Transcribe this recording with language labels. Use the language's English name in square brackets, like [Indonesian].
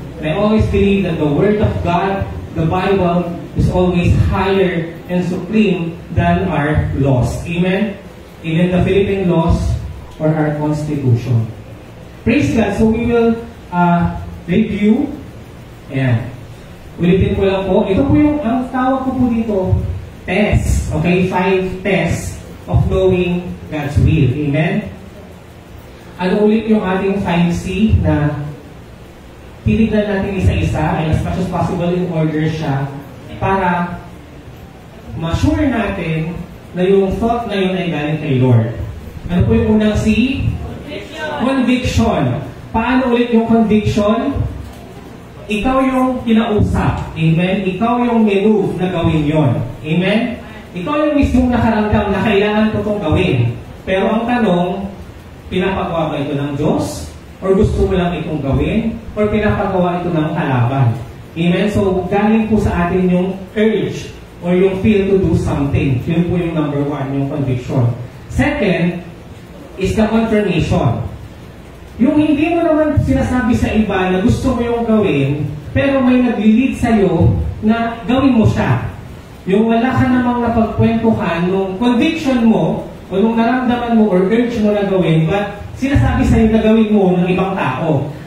[English] And I always believe that the Word of God, the Bible, is always higher and supreme than our laws. Amen? Even the Philippine laws or our Constitution. Praise God. So we will review. Ayan. [Filipino] Ulitin ko lang po. Ito po yung, ang tawag ko po dito, test. [English] Okay? 5 tests of knowing God's will. [Filipino] Amen? Ano ulit yung ating 5C na titignan natin isa-isa, [English] and as much as possible in order [Filipino] siya para ma-sure natin na yung thought na yun ay galing kay Lord. Ano po yung unang C? Conviction. Paano ulit yung conviction? Ikaw yung kinausap. Amen? Ikaw yung move na gawin yon. Amen? Ikaw yung mismong nakaramdam na kailangan ko itong gawin. Pero ang tanong, pinapagawa ba ito ng Diyos? Or gusto mo lang itong gawin? Or pinapagawa ito ng kalaban? Amen? So, galing po sa atin yung urge or yung feel to do something. Yun po yung number 1, yung conviction. [English] Second, is the confirmation. [Filipino] Yung hindi mo naman sinasabi sa iba na gusto mo yung gawin, pero may nag-lead sa'yo na gawin mo siya. Yung wala ka namang napagkwentuhan nung conviction mo o nung naramdaman mo or urge mo na gawin, but sinasabi sa'yo na gawin mo ng ibang tao.